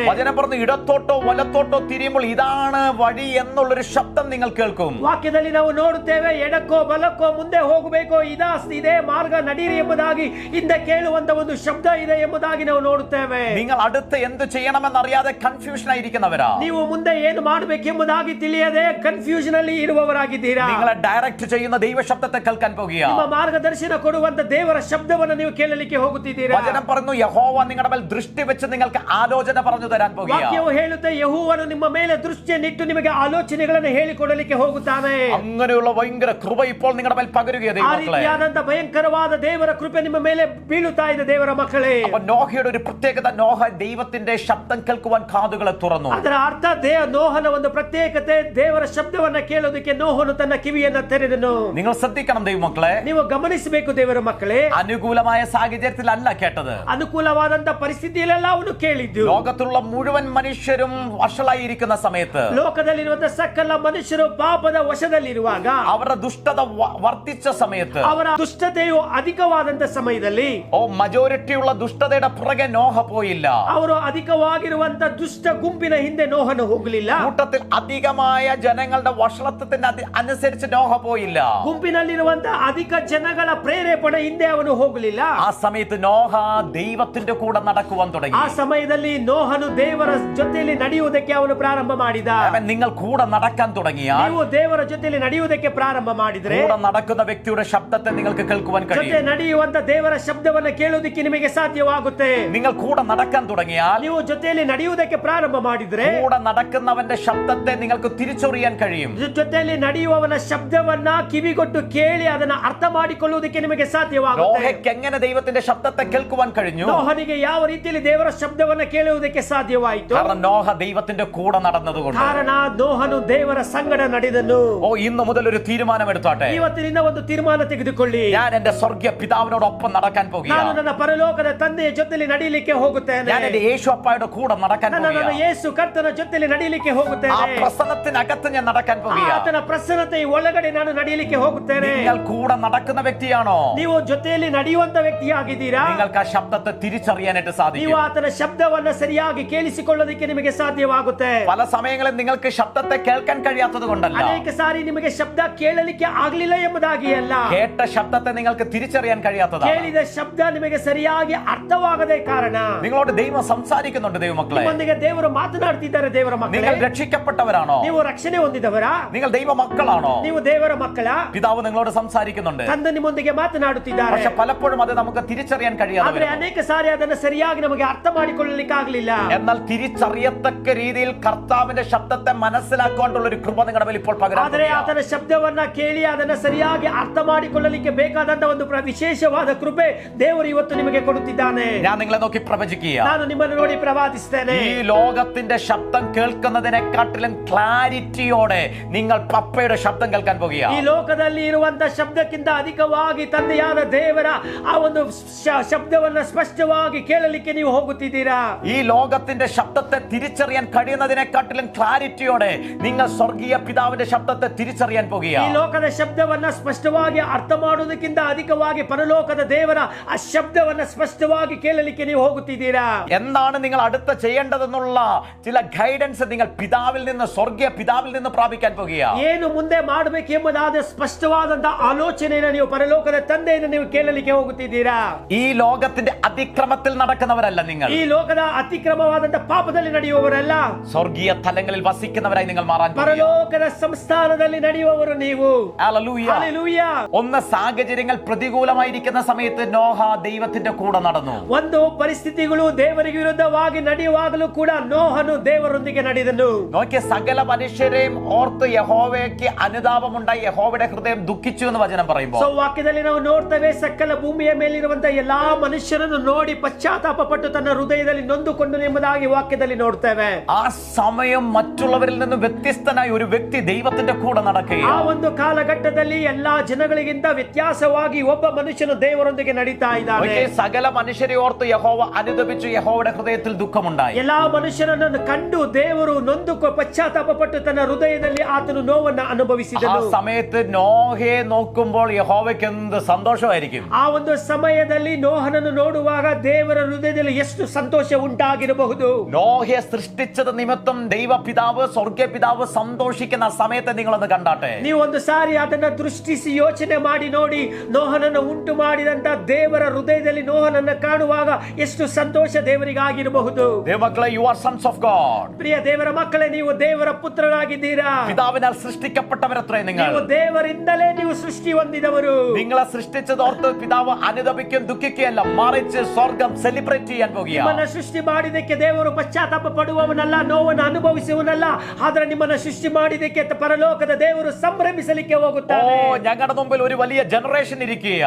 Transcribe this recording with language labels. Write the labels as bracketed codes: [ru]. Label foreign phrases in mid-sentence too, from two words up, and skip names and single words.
[ml] വചനം പറഞ്ഞു, ഇടത്തോട്ടോ വലത്തോട്ടോ തിരിയുമ്പോൾ ഇതാണ് വഴി എന്നുള്ളൊരു ശബ്ദം നിങ്ങൾ കേൾക്കും. [kn] ವಾಕ್ಯದಲ್ಲಿ ನಾವು ನೋಡುತ್ತೇವೆ, ಎಡಕ್ಕೋ ಬಲಕ್ಕೋ ಮುಂದೆ ಹೋಗಬೇಕೋ ಇದೇ ಮಾರ್ಗ ನಡೀರಿ ಎಂಬುದಾಗಿ ಹಿಂದೆ ಕೇಳುವಂತ ಒಂದು ಶಬ್ದ ಇದೆ ಎಂಬುದಾಗಿ ನಾವು ನೋಡುತ್ತೇವೆ. [ml] നിങ്ങൾ അടുത്ത് എന്ത് ചെയ്യണമെന്നറിയാതെ കൺഫ്യൂഷൻ ആയിരിക്കുന്നവരാ. [kn] ನೀವು ಮುಂದೆ ಏನು ಮಾಡಬೇಕೆಂಬುದಾಗಿ ತಿಳಿಯದೆ ಕನ್ಫ್ಯೂಷನ್ ಅಲ್ಲಿ ಇರುವವರಾಗಿದ್ದೀರಾ. [ml] നിങ്ങളെ ഡയറക്റ്റ് ചെയ്യുന്ന ദൈവശബ്ദത്തെ കേൾക്കാൻ പോകുകയാണ്. [kn] ನಿಮ್ಮ ಮಾರ್ಗದರ್ಶನ ಕೊಡುವಂತ ದೇವರ ಶಬ್ದವನ್ನು ನೀವು ಕೇಳಲಿಕ್ಕೆ ಹೋಗುತ್ತಿದ್ದೀರಾ. [ml] വചനം പറഞ്ഞു, യഹോവ നിങ്ങളുടെ മേൽ ദൃഷ്ടി വെച്ച് നിങ്ങൾക്ക് ആലോചന പറഞ്ഞു തരാൻ പോകുകയാണ്. [kn] ವಾಕ್ಯವು ಹೇಳುತ್ತೆ, ಯೆಹೋವನು ನಿಮ್ಮ ಮೇಲೆ ದೃಷ್ಟಿಯನ್ನಿಟ್ಟು ನಿಮಗೆ ಆಲೋಚನೆಗಳನ್ನು ಹೇಳಿಕೊಡಲಿಕ್ಕೆ ಹೋಗುತ್ತಾನೆ. [ml] അങ്ങനെയുള്ള ഭയങ്കര കൃപ ഇപ്പോൾ നിങ്ങളുടെ മേൽ പകരുകയാണ് [kn] ಆ [ml] ദൈവമക്കളെ. [kn] ರೀತಿಯಾದಂತ ಭಯಂಕರವಾದ ದೇವರ ಕೃಪೆ ನಿಮ್ಮ ಮೇಲೆ ಬೀಳುತ್ತಾ ಇದೆ ದೇವರ ಮಕ್ಕಳೇ. [ml] അപ്പോൾ നോഹയുടെ ഒരു പ്രത്യേകത, നോഹ ദൈവത്തിന്റെ ശബ്ദം കേൾക്കുവാൻ കാതുകളെ തുറന്നു. [kn] ಅದರ ಅರ್ಥ, ನೋಹನ ಒಂದು ಪ್ರತ್ಯೇಕತೆ, ದೇವರ ಶಬ್ದವನ್ನ ಕೇಳೋದಕ್ಕೆ ನೋಹನು ತನ್ನ ಕಿವಿಯನ್ನ ತೆರೆದನು. [ml] നിങ്ങൾ ശ്രദ്ധിക്കണം ദൈവമക്കളെ, [kn] ನೀವು ಗಮನಿಸಬೇಕು ದೇವರ ಮಕ್ಕಳೇ. [ml] അനുകൂലമായ സാഹചര്യത്തിലല്ല കേട്ടത്. [kn] ಅನುಕೂಲವಾದಂತ ಪರಿಸ್ಥಿತಿಯಲ್ಲೆಲ್ಲ ಅವನು ಕೇಳಿದ್ದು. [ml] ലോകത്തിലുള്ള മുഴുവൻ മനുഷ്യരും വഷളായിരിക്കുന്ന സമയത്ത്, [kn] ಲೋಕದಲ್ಲಿರುವಂತಹ ಸಕಲ ಮನುಷ್ಯರು ಪಾಪದ ವಶದಲ್ಲಿರುವಾಗ, [ml] അവരുടെ ദുഷ്ടത വർദ്ധിച്ച സമയത്ത്, [kn] ಅವರ ದುಷ್ಟತೆಯು ಅಧಿಕವಾದಂತ ಸಮಯದಲ್ಲಿ, [ml] മജോറിറ്റിയുള്ള ദുഷ്ടതയുടെ പുറകെ നോഹ പോയില്ല. [kn] ಅವರು ಅಧಿಕವಾಗಿರುವಂತ ದುಷ್ಟ ಗುಂಪಿನ ಹಿಂದೆ ನೋಹನು ಹೋಗಲಿಲ್ಲ. [ml] കൂട്ടത്തിൽ അധികമായ ജനങ്ങളുടെ വഷളത്വത്തിന് അനുസരിച്ച് നോഹ പോയില്ല. [kn] ಗುಂಪಿನಲ್ಲಿರುವಂತ ಅಧಿಕ ಜನಗಳ ಪ್ರೇರೇಪಣೆ ಹಿಂದೆ ಅವನು ಹೋಗಲಿಲ್ಲ. [ml] ആ സമയത്ത് നോഹ ദൈവത്തിന്റെ കൂടെ നടക്കുവാൻ തുടങ്ങി. [kn] ಆ ಸಮಯದಲ್ಲಿ ನೋಹನು ದೇವರ ಜೊತೆಯಲ್ಲಿ ನಡೆಯುವುದಕ್ಕೆ ಅವನು ಪ್ರಾರಂಭ ಮಾಡಿದ. [ml] നിങ്ങൾ കൂടെ നടക്കാൻ തുടങ്ങിയാൽ, [kn] ನೀವು ದೇವರ ಜೊತೆಯಲ್ಲಿ ನಡೆಯುವುದಕ್ಕೆ ಪ್ರಾರಂಭ ಮಾಡಿದ್ರೆ, [ml] കൂടെ നടക്കുന്ന വ്യക്തിയുടെ ശബ്ദത്തെ നിങ്ങൾക്ക് കേൾക്കുവാൻ [kn] ಜೊತೆ [ml] കഴിയും. [kn] ನಡೆಯುವಂತ ದೇವರ ಶಬ್ದವನ್ನ ಕೇಳುವುದಕ್ಕೆ ನಿಮಗೆ ಸಾಧ್ಯವಾಗುತ್ತೆ. [ml] നിങ്ങൾ കൂടെ നടക്കാൻ തുടങ്ങിയാൽ, [kn] ನೀವು ಜೊತೆಯಲ್ಲಿ ನಡೆಯುವುದಕ್ಕೆ ಪ್ರಾರಂಭ ಮಾಡಿದ್ರೆ, [ml] കൂടെ നടക്കുന്നവന്റെ ശബ്ദത്തെ നിങ്ങൾക്ക് തിരിച്ചറിയാൻ കഴിയും. [kn] ಜೊತೆಯಲ್ಲಿ ನಡೆಯುವವನ ಶಬ್ದವನ್ನ ಕಿವಿಗೊಟ್ಟು ಕೇಳಿ ಅದನ್ನ ಅರ್ಥ ಮಾಡಿಕೊಳ್ಳುವುದಕ್ಕೆ ನಿಮಗೆ ಸಾಧ್ಯವಾಗುತ್ತೆ. [ml] നോഹയ്ക്ക് എങ്ങനെ ദൈവത്തിന്റെ ശബ്ദത്തെ കേൾക്കുവാൻ കഴിഞ്ഞു? [kn] ನೋಹನಿಗೆ ಯಾವ ರೀತಿಯಲ್ಲಿ ದೇವರ ಶಬ್ದವನ್ನ ಕೇಳುವುದಕ್ಕೆ ಸಾಧ್ಯವಾಯಿತು? [ml] കാരണം നോഹ ദൈവത്തിന്റെ കൂടെ നടന്നതുകൊണ്ട്. [kn] ಕಾರಣ ನೋಹನು ದೇವರ ಸಂಗಡ ನಡೆದನು. [ml] ഇന്നു മുതൽ ഒരു തീരുമാനം എടുത്തോട്ടെ. [kn] ಇವತ್ತಿನಿಂದ ಒಂದು ತೀರ್ಮಾನ ತೆಗೆದುಕೊಳ್ಳಿ. [ml] ഞാൻ എന്റെ സ്വർഗീയ പിതാവിനോടൊപ്പം ഒപ്പം നടക്കാൻ [kn] ನಾನು [ml] പോകുകയാണ്. [kn] ನನ್ನ ಪರಲೋಕದ ತಂದೆಯ ಜೊತೆಲಿ ನಡೆಯಲಿಕ್ಕೆ ಹೋಗುತ್ತೇನೆ. [ml] ഞാൻ എന്റെ യേശു അപ്പായുടെ കൂടെ നടക്കാൻ [kn] ನನ್ನ [ml] പോകുകയാണ്. [kn] ಯೇಸು ಕರ್ತನ ಜೊತೆಲಿ ನಡೆಯಲಿಕ್ಕೆ [ml] ആ [kn] ಹೋಗುತ್ತೇನೆ. [ml] പ്രസന്നത്തിനകത്ത് ഞാൻ നടക്കാൻ പോകുകയാണ്. [kn] ಆತನ ಪ್ರಸನ್ನತೆ ಒಳಗಡೆ ನಾನು ನಡೆಯಲಿಕ್ಕೆ ಹೋಗುತ್ತೇನೆ. [ml] നിങ്ങൾ കൂടെ നടക്കുന്ന വ്യക്തിയാണോ? [kn] ನೀವು ಜೊತೆಯಲ್ಲಿ ನಡೆಯುವಂತ ವ್ಯಕ್ತಿಯಾಗಿದ್ದೀರಾ? [ml] നിങ്ങൾക്ക് ആ ശബ്ദത്തെ തിരിച്ചറിയാനായിട്ട് [kn] ನೀವು [ml] സാധിക്കും. [kn] ಆತನ ಶಬ್ದವನ್ನ ಸರಿಯಾಗಿ ಕೇಳಿಸಿಕೊಳ್ಳೋದಕ್ಕೆ ನಿಮಗೆ ಸಾಧ್ಯವಾಗುತ್ತೆ. [ml] പല സമയങ്ങളിൽ നിങ്ങൾക്ക് ശബ്ദത്തെ കേൾക്കാൻ കഴിയാത്തത് കൊണ്ടല്ല, [kn] ಅನೇಕ ಸಾರಿ ನಿಮಗೆ ಶಬ್ದ ಕೇಳಲಿಕ್ಕೆ ಆಗಲಿಲ್ಲ ಎಂಬುದಾಗಿ ಅಲ್ಲ, [ml] കേട്ട ശബ്ദത്തെ നിങ്ങൾക്ക് തിരിച്ചറിയാൻ കഴിയാത്തതാണ്. [kn] ಕೇಳಿದ ಶಬ್ದ ನಿಮಗೆ ಸರಿಯಾಗಿ ಅರ್ಥವಾಗದೆ ಕಾರಣ. [ml] നിങ്ങളോട് ദൈവം സംസാരിക്കുന്നുണ്ട്. ദൈവമക്കളെ, [kn] ನಿಮ್ಮೊಂದಿಗೆ ದೇವರು ಮಾತನಾಡ್ತಿದ್ದಾರೆ. ದೇವರ ಮಕ್ಕಳೇ, [ml] നിങ്ങൾ രക്ഷിക്കപ്പെട്ടവരാണോ? [kn] ನೀವು ರಕ್ಷಣೆ ಹೊಂದಿದವರಾ? [ml] നിങ്ങൾ ദൈവ മക്കളാണോ? [kn] ನೀವು ದೇವರ ಮಕ್ಕಳ? [ml] പിതാവ് നിങ്ങളോട് സംസാരിക്കുന്നുണ്ട്. [kn] ತಂದೆ ನಿಮ್ಮೊಂದಿಗೆ ಮಾತನಾಡುತ್ತಿದ್ದಾರೆ. [ml] പക്ഷെ പലപ്പോഴും അത് നമുക്ക് തിരിച്ചറിയാൻ കഴിയാതെ [kn] ಆದ್ರೆ [ml] വരുന്നു. [kn] ಅನೇಕ ಸಾರಿ ಅದನ್ನ ಸರಿಯಾಗಿ ನಮಗೆ ಅರ್ಥ ಮಾಡಿಕೊಳ್ಳಲಿಕ್ಕೆ ಆಗಲಿಲ್ಲ. [ml] എന്നാൽ തിരിച്ചറിയത്തക്ക രീതിയിൽ കർത്താവിന്റെ ശബ്ദത്തെ മനസ്സിലാക്കുവാനുള്ള ഒരു കൃപ നിങ്ങളുടെ മേൽ ഇപ്പോൾ പകരാൻ [kn] ಆದರೆ [ml] പോകുകയാണ്. [kn] ಆತನ ಶಬ್ದವನ್ನ ಕೇಳಿ ಅದನ್ನ ಸರಿಯಾಗಿ ಅರ್ಥ ಮಾಡಿಕೊಳ್ಳಲಿಕ್ಕೆ ಬೇಕಾದಂತ ಒಂದು ವಿಶೇಷವಾದ ಕೃಪೆ ದೇವರು ಇವತ್ತು ನಿಮಗೆ ಕೊಡುತ್ತಿದ್ದಾನೆ. [ml] ഞാൻ നിങ്ങളെ നോക്കി പ്രവചിക്കുക. [kn] ನಾನು ನಿಮ್ಮನ್ನು ನೋಡಿ ಪ್ರವಾದಿಸ್ತೇನೆ. [ml] ഈ ലോകത്തിന്റെ ശബ്ദം കേൾക്കുന്നതിനെക്കാട്ടിലും ക്ലാരിറ്റിയോടെ നിങ്ങൾ പപ്പയുടെ ശബ്ദം കേൾക്കാൻ [kn] ಈ [ml] പോകുകയാണ്. [kn] ಲೋಕದಲ್ಲಿ ಇರುವಂತ ಶಬ್ದಕ್ಕಿಂತ ಅಧಿಕವಾಗಿ ತಂದೆಯಾದ ದೇವರ ಆ ಒಂದು ಶಬ್ದವನ್ನ ಸ್ಪಷ್ಟವಾಗಿ ಕೇಳಲಿಕ್ಕೆ ನೀವು ಹೋಗುತ್ತಿದ್ದೀರಾ. [ml] ഈ ലോകത്തിന്റെ ശബ്ദത്തെ തിരിച്ചറിയാൻ കഴിയുന്നതിനെക്കാട്ടിലും ക്ലാരിറ്റിയോടെ നിങ്ങൾ സ്വർഗീയ പിതാവിന്റെ ശബ്ദത്തെ തിരിച്ചറിയാൻ [kn] ಈ [ml] പോകുകയാണ്. [kn] ಲೋಕದ ಶಬ್ದವನ್ನ ಸ್ಪಷ್ಟವಾಗಿ ಅರ್ಥ ಮಾಡುವುದಕ್ಕಿಂತ ಅಧಿಕವಾಗಿ ಪರಲೋಕದ ದೇವರ ಆ ಶಬ್ದವನ್ನ ಸ್ಪಷ್ಟವಾಗಿ ಕೇಳಲಿಕ್ಕೆ ನೀವು ಹೋಗುತ್ತಿದ್ದೀರಾ. [ml] എന്താണ് നിങ്ങൾ അടുത്ത ചെയ്യേണ്ടതെന്നുള്ള ചില ഗൈഡൻസ് നിങ്ങൾ പിതാവിൽ നിന്ന്, സ്വർഗീയ പിതാവിൽ നിന്ന് പ്രാപിക്കാൻ പോകുകയാണ്. [kn] ಏನು ಮುಂದೆ ಮಾಡಬೇಕು ಎಂಬುದಾದ ಸ್ಪಷ್ಟವಾದಂತಹ ಆಲೋಚನೆಯನ್ನು ನೀವು ಪರಲೋಕದ ತಂದೆಯನ್ನು ನೀವು ಕೇಳಲಿಕ್ಕೆ ಹೋಗುತ್ತಿದ್ದೀರಾ. [ml] ഈ ലോകത്തിന്റെ അതിക്രമത്തിൽ നടക്കുന്നവരല്ല നിങ്ങൾ. [kn] ಈ ಲೋಕದ ಅತಿಕ್ರಮವಾದಂತಹ ಪಾಪದಲ್ಲಿ ನಡೆಯುವವರಲ್ಲ, [ml] സ്വർഗീയ തലങ്ങളിൽ വസിക്കുന്നവരായി നിങ്ങൾ മാറാൻ പോകുകയാണ്. [kn] ಪರಲೋಕದ ಸಂಸ್ಥಾನದಲ್ಲಿ ನಡೆಯುವವರು ನೀವು. [ml] ഹല്ലേലൂയ. [kn] ಹಲ್ಲೆಲೂಯಾ. [ml] ഒന്ന്, സാഹചര്യങ്ങൾ പ്രതികൂലമായിരിക്കുന്ന സമയത്ത് നോഹ ദൈവത്തിന്റെ കൂടെ നടന്നു. [kn] ಒಂದು ಪರಿಸ್ಥಿತಿಗಳು ದೇವರಿಗೆ ವಿರುದ್ಧವಾಗಿ ನಡೆಯುವಾಗಲೂ ಕೂಡ ನೋಹನು ದೇವರೊಂದಿಗೆ ನಡೆದನು. [ml] നോക്കിയ സകല മനുഷ്യരെയും ഓർത്ത് യഹോവയ്ക്ക് അനുതാപമുണ്ടായി, യഹോവയുടെ ഹൃദയം ദുഃഖിച്ചു എന്ന് വചനം പറയുമ്പോൾ, [kn] ವಾಕ್ಯದಲ್ಲಿ ನಾವು ನೋಡ್ತೇವೆ, ಸಕಲ ಭೂಮಿಯ ಮೇಲಿರುವಂತಹ ಎಲ್ಲಾ ಮನುಷ್ಯರನ್ನು ನೋಡಿ ಪಶ್ಚಾತ್ತಾಪ ಪಟ್ಟು ತನ್ನ ಹೃದಯದಲ್ಲಿ ನೊಂದುಕೊಂಡು ಎಂಬುದಾಗಿ ವಾಕ್ಯದಲ್ಲಿ ನೋಡ್ತೇವೆ. [ml] ആ സമയം മറ്റുള്ളവരിൽ നിന്ന് വ്യത്യസ്തനായ ഒരു വ്യക്തി ദൈവത്തിന്റെ കൂടെ [kn] ಆ [ml] നടക്കുകയാണ്. [kn] ಒಂದು ಕಾಲಘಟ್ಟದಲ್ಲಿ ಎಲ್ಲಾ ಜನಗಳಿಗಿಂತ ವ್ಯತ್ಯಾಸವಾಗಿ ಒಬ್ಬ ಮನುಷ್ಯನು ದೇವರೊಂದಿಗೆ ನಡೀತಾ ಇದ್ದಾನೆ. [ml] നോക്കിയ സകല മനുഷ്യരെ ഓർത്ത് യഹോവ അനുതപിച്ചു, യഹോവയുടെ ഹൃദയത്തിൽ ദുഃഖമുണ്ടായി. [kn] ಎಲ್ಲಾ ಮನುಷ್ಯರನ್ನು ಕಂಡು ದೇವರು ನೊಂದು ಪಶ್ಚಾತ್ತಾಪ ಪಟ್ಟು ತನ್ನ ಹೃದಯದಲ್ಲಿ ಆತನು ನೋವನ್ನ [ml] ആ [kn] ಅನುಭವಿಸಿದನು. [ml] സമയത്ത് നോഹയെ നോക്കുമ്പോൾ യഹോവയ്ക്ക് എന്ത് സന്തോഷമായിരിക്കും. [kn] ಆ ಒಂದು ಸಮಯದಲ್ಲಿ ನೋಹನನ್ನು ನೋಡುವಾಗ ದೇವರ ಹೃದಯದಲ್ಲಿ ಎಷ್ಟು ಸಂತೋಷ ಉಂಟಾಗಿರಬಹುದು. [ml] നോഹയെ സൃഷ്ടിച്ചത് നിമിത്തം ദൈവപിതാവ്, സ്വർഗീയ പിതാവ് സന്തോഷിക്കുന്ന ആ സമയത്തെ നിങ്ങളൊന്ന് കണ്ടാട്ടെ. [kn] ನೀವು ಒಂದು ಸಾರಿ ಅದನ್ನ ದೃಷ್ಟಿಸಿ ಯೋಚನೆ ಮಾಡಿ ನೋಡಿ, ನೋಹನನ್ನು ಉಂಟು ಮಾಡಿದಂತ ದೇವರ ಹೃದಯದಲ್ಲಿ ನೋಹನನ್ನು ಕಾಣುವಾಗ ಎಷ್ಟು ಸಂತೋಷ ದೇವರಿಗಾಗಿರಬಹುದು. [ml] ദൈവമക്കളെ, [en] you are sons of God. [kn] ಪ್ರಿಯ ದೇವರ ಮಕ್ಕಳೇ, ನೀವು ದೇವರ ಪುತ್ರರಾಗಿದ್ದೀರಾ. [ml] പിതാവിനാൽ സൃഷ്ടിക്കപ്പെട്ടവരത്രേ നിങ്ങൾ. [kn] ನೀವು ದೇವರಿಂದಲೇ ನೀವು ಸೃಷ್ಟಿ ಹೊಂದಿದವರು. [ml] നിങ്ങളെ സൃഷ്ടിച്ചതോർത്ത് പിതാവ് അനുതപിക്കും, ദുഃഖിക്കുകയല്ല, മറിച്ച് സ്വർഗം സെലിബ്രേറ്റ് ചെയ്യാൻ [kn] ನಿಮ್ಮನ್ನ [ml] പോകുകയാണ്. [kn] ಸೃಷ್ಟಿ ಮಾಡಿದಕ್ಕೆ ದೇವರು ಪಶ್ಚಾತ್ತಾಪ ಪಡುವವನಲ್ಲ, ನೋವನ್ನು ಅನುಭವಿಸುವನಲ್ಲ, ಆದ್ರೆ ನಿಮ್ಮನ್ನ ಸೃಷ್ಟಿ ಮಾಡಿದಕ್ಕೆ ಪರಲೋಕದ ದೇವರು ಸಂಭ್ರಮಿಸಲಿಕ್ಕೆ [ml] ഓ, [kn] ಹೋಗುತ್ತಾನೆ. [ml] ഞങ്ങളുടെ മുമ്പിൽ ഒരു വലിയ ജനറേഷൻ ഇരിക്കുകയാണ്.